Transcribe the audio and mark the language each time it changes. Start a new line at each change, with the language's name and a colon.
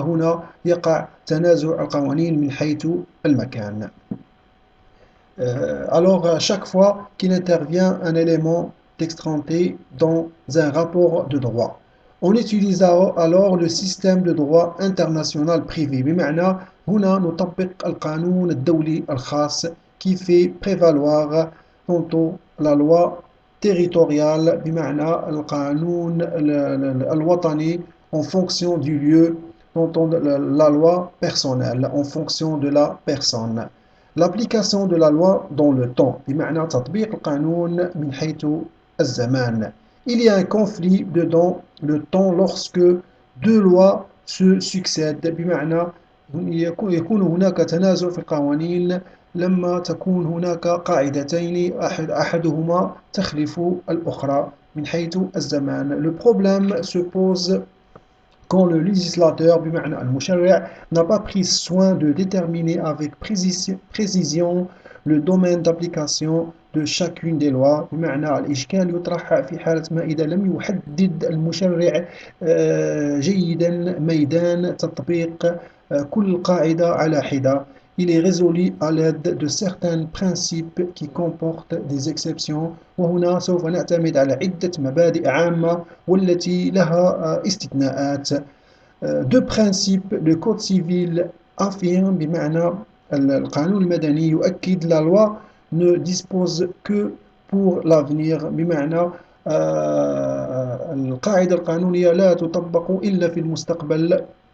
Arabic: هنا يقع تنازع القوانين من حيث المكان.
French: Alors chaque fois qu'il intervient un élément d'extrinité dans un rapport de droit, on utilise alors le système de droit international privé
Arabic: بمعنى هنا نطبق القانون الدولي الخاص
French: qui fait prévaloir tantôt la loi territoriale
Arabic: بمعنى القانون الوطني
French: en fonction du lieu, tantôt la loi personnelle en fonction de la personne. L'application de la loi dans le temps
Arabic: بمعنى تطبيق القانون من حيث الزمان.
French: Il y a un conflit dans le temps lorsque deux lois se succèdent
Arabic: بمعنى يكون هناك تنازع في القوانين لما تكون هناك قاعدتين أحدهما تخلف الأخرى من حيث الزمان.
French: Le problème se pose quand le législateur
Arabic: بمعنى المشرع
French: n'a pas pris soin de déterminer avec précision le domaine d'application de chacune des lois.
Arabic: بمعنى الإشكال يطرح في حالة ما إذا لم يحدد المشرع جيدا ميدان تطبيق كل قاعدة على حدة.
French: il est résolu à l'aide de certains principes qui comportent des exceptions
Arabic: وهنا سوف نعتمد على عدة مبادئ عامة والتي لها استثناءات.
French: Deux principes le code civil affirme
Arabic: بمعنى القانون المدني يؤكد
French: la loi ne dispose que pour l'avenir
Arabic: بمعنى القاعدة القانونية لا تطبق إلا في المستقبل.